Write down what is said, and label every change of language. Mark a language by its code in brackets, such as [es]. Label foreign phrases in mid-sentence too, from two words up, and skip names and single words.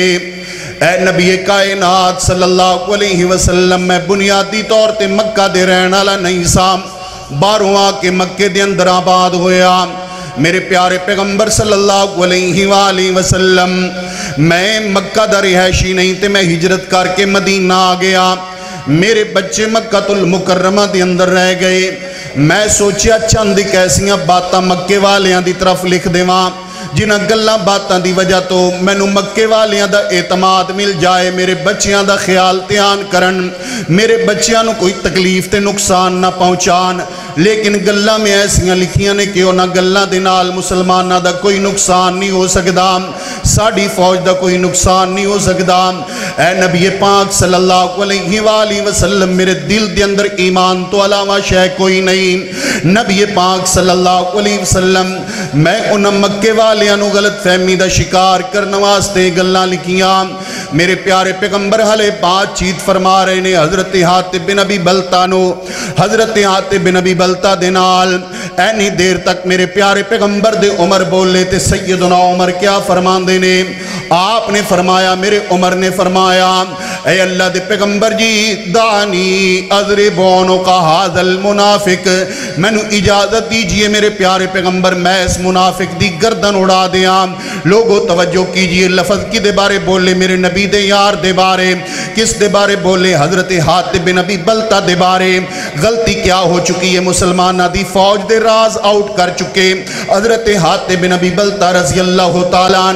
[pa] اے نبی کائنات صلی اللہ علیہ وسلم میں بنیادی طور تے مکہ دے رہن والا نہیں سا باہروں آ کے مکے دے اندر آباد ہویا. میرے پیارے پیغمبر صلی اللہ علیہ وآلہ وسلم میں مکہ دا رہائشی نہیں تے میں ہجرت کر کے مدینہ آ گیا. میرے بچے مکہ المکرمہ دے اندر رہ گئے. میں سوچیا چند کیسیاں باتاں مکے والیاں دی طرف لکھ دیواں جنہاں گلاں باتاں دی وجہ تو مینوں مکے والیاں دا اعتماد مل جائے میرے بچیاں دا خیال دھیان کرن میرے بچیاں نو کوئی تکلیف تے نقصان نہ پہنچان. لیکن گلاں میں ایسیاں لکھیاں نے کہ انہاں گلاں دے نال مسلماناں دا کوئی نقصان نہیں ہو سکدا ساڈی فوج دا کوئی نقصان نہیں ہو سکدا. اے نبی پاک صلی اللہ علیہ وآلہ وسلم میرے دل دے اندر ایمان تو علاوہ شے کوئی نہیں. نبی پاک صلی اللہ علیہ وسلم میں انہاں مکے والیاں نو غلط فہمی دا شکار کرنے واسطے گلاں لکھیاں. میرے پیارے پیغمبر ہلے بات چیت فرما رہے نے حضرت حاتب بن ابی بلتہ نو. حضرت حاتب بن ابی بلتہ دے نال اینی دیر تک میرے پیارے پیغمبر دے عمر بولے تے سیدنا عمر کیا فرمان دے نے. آپ نے فرمایا میرے عمر نے فرمایا اے اللہ دے پیغمبر جی [ar] دانی اضرب عنق ھذا المنافق [pa] میں نو اجازت دیجئے میرے پیارے پیغمبر میں اس منافق دی گردن اڑا دیاں. [ur] لوگو توجہ کیجئے [pa] لفظ کی دے بارے بولے میرے نبی دے یار دے بارے کس دے بارے بولے حضرت حاتب بن ابی بلتہ دے بارے. [ur] غلطی کیا ہو چکی ہے [pa] مسلمانہ دی فوج دے راز آؤٹ کر چکے حضرت حاتب بن ابی بلتہ رضی اللہ تعالیٰ عنہ.